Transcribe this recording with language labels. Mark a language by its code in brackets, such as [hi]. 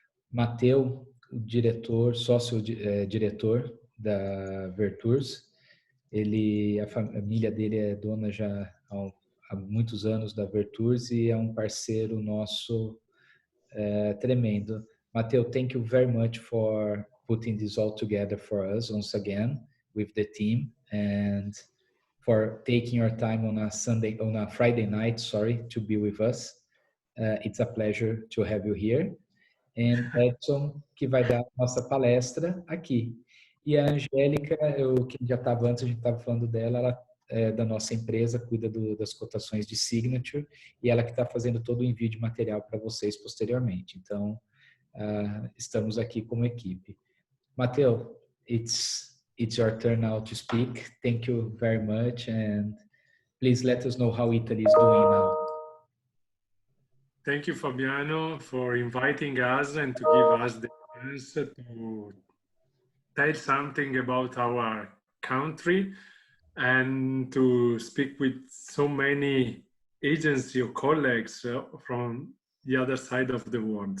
[pt] Mateu, o diretor, sócio-diretor da Vertours, a família dele é dona já há muitos anos da Vertours e é um parceiro nosso tremendo. [en] Mateu, thank you very much for putting this all together for us once again with the team, and for taking your time on a Friday night, to be with us. It's a pleasure to have you here. [pt] And Edson, que vai dar a nossa palestra aqui. E a Angélica, que já estava antes, a gente estava falando dela, ela é da nossa empresa, cuida das cotações de Signature, e ela que está fazendo todo o envio de material para vocês posteriormente. Então, estamos aqui como equipe. [en] Mateu, it's your turn now to speak. Thank you very much, and please let us know how Italy is doing now. Thank you, Fabiano, for inviting us and to give us the chance to tell something about our country and to speak with so many agency or colleagues from the other side of the world.